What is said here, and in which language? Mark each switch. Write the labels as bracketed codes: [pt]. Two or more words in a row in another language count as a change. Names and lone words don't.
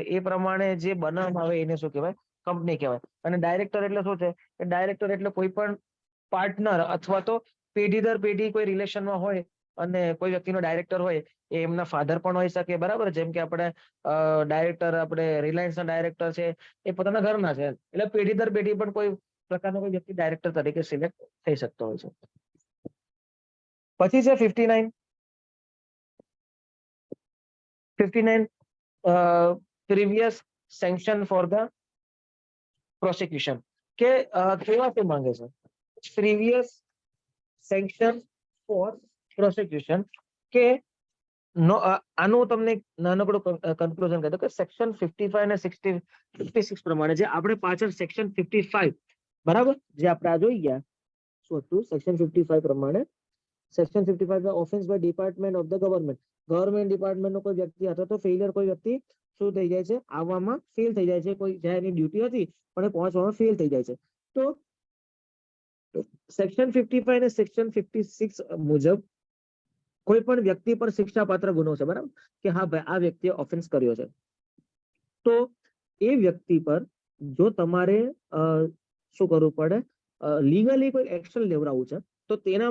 [gu] એ પ્રમાણે જે બનાવવામાં આવે એને શું કહેવાય કંપની કહેવાય અને ડાયરેક્ટર એટલે શું છે કે ડાયરેક્ટર એટલે કોઈ પણ પાર્ટનર અથવા તો પેઢી દર પેઢી કોઈ રિલેશનમાં હોય અને કોઈ વ્યક્તિનો ડાયરેક્ટર હોય એ એમના ફાધર પણ હોઈ શકે બરાબર જેમ કે આપણે ડાયરેક્ટર આપણે રિલાયન્સ ના ડાયરેક્ટર છે એ પોતાના ઘરના છે એટલે પેઢી દર પેઢી પણ કોઈ પ્રકારનો કોઈ વ્યક્તિ ડાયરેક્ટર તરીકે સિલેક્ટ થઈ શકતો હોય છે પછી છે 59 [en] previous sanction for the prosecution [gu] કે કેવા તે માંગે છે [en] previous sanction for prosecution [gu] કે નો આનું તમને નાનકડું કન્ક્લુઝન કહી દો કે સેક્શન 55 અને 56 પ્રમાણે જે આપણે પાછળ સેક્શન 55 બરાબર જે આપણે આ જોઈ ગયા શું હતું સેક્શન 55 પ્રમાણે સેક્શન 55 [en] the offense by department of the government department [gu] નો કોઈ વ્યક્તિ અથવા તો ફેલિયર કોઈ વ્યક્તિ શું થઈ જાય છે આવવામાં ફેલ થઈ જાય છે કોઈ જ્યાં એની ડ્યુટી હતી પણ એ પહોંચવામાં ફેલ થઈ જાય છે તો સેક્શન 55 અને સેક્શન 56 મુજબ કોઈ પણ વ્યક્તિ પર શિક્ષાપાત્ર ગુનો છે બરાબર કે હા ભાઈ આ વ્યક્તિએ ઓફેન્સ કર્યો છે તો એ વ્યક્તિ પર જો તમારે શું કરવું પડે લીગલી કોઈ એક્શન લેવડાવવું છે તો તેના